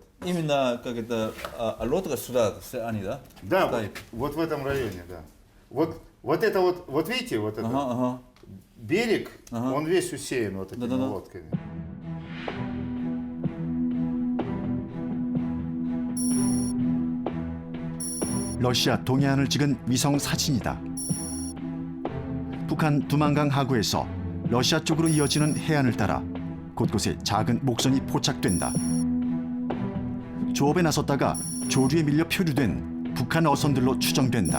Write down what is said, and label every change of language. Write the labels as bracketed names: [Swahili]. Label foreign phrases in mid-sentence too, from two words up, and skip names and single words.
[Russian] Именно как это лодка сюда они, да? Да, вот, Стоит. вот в этом районе, да. Вот это вот видите, вот это ага. берег, Ага. он весь усеян вот этими Да-да-да. лодками. [Korean] 러시아 동해안을 찍은 위성 사진이다. 북한 두만강 하구에서 러시아 쪽으로 이어지는 해안을 따라 곳곳에 작은 목선이 포착된다. 조업에 나섰다가 조류에 밀려 표류된 북한 어선들로 추정된다.